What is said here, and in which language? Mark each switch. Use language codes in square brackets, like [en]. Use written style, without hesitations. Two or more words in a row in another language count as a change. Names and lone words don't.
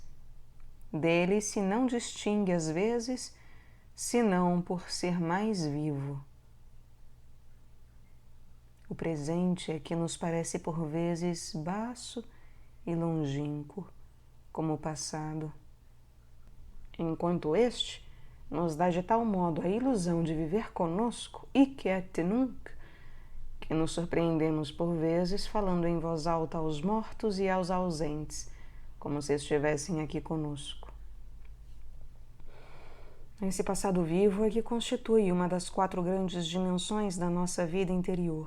[pt] Dele se não distingue às vezes, senão por ser mais vivo. O presente é que nos parece por vezes baço e longínquo, como o passado, enquanto este nos dá de tal modo a ilusão de viver conosco, [la] hic et nunc, [pt] que nos surpreendemos por vezes falando em voz alta aos mortos e aos ausentes, como se estivessem aqui conosco. Esse passado vivo é que constitui uma das 4 grandes dimensões da nossa vida interior.